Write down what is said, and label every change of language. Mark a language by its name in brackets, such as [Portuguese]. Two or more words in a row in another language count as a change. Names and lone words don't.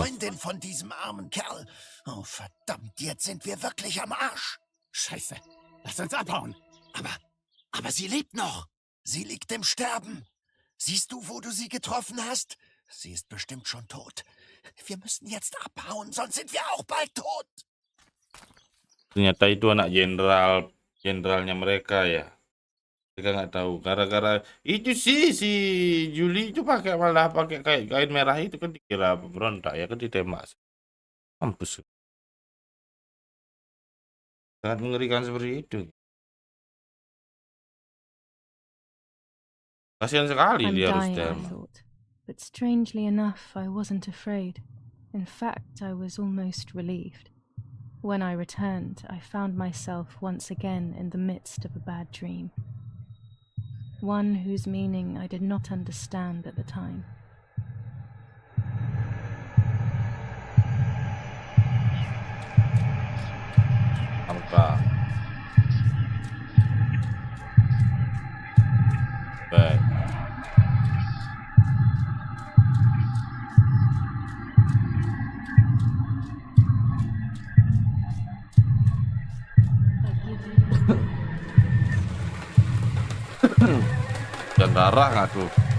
[German] Freundin von diesem armen Kerl. Oh, verdammt, jetzt sind wir wirklich am Arsch. Scheiße. Lass uns abhauen. Aber sie lebt noch. Sie liegt im Sterben. Siehst du, wo du sie getroffen hast? Sie ist bestimmt schon tot. Wir müssen jetzt abhauen, sonst sind wir auch bald tot. [Indonesian] Ternyata itu anak jenderalnya mereka ya. Mereka nggak tahu. Gara-gara itu sih si Juli itu malah pakai kain merah itu kan dikira pemberontak ya kan, ditembak. Mampus. Sangat mengerikan seperti itu. Kasihan sekali [English] I'm [Indonesian] dia harus [English] dying, I [Indonesian] ditembak. [English] thought. But strangely enough, I wasn't afraid. In fact, I was almost relieved. When I returned, I found myself once again in the midst of a bad dream. One whose meaning I did not understand at the time. [Indonesian] Angka. Baik. Dan darah nggak tuh?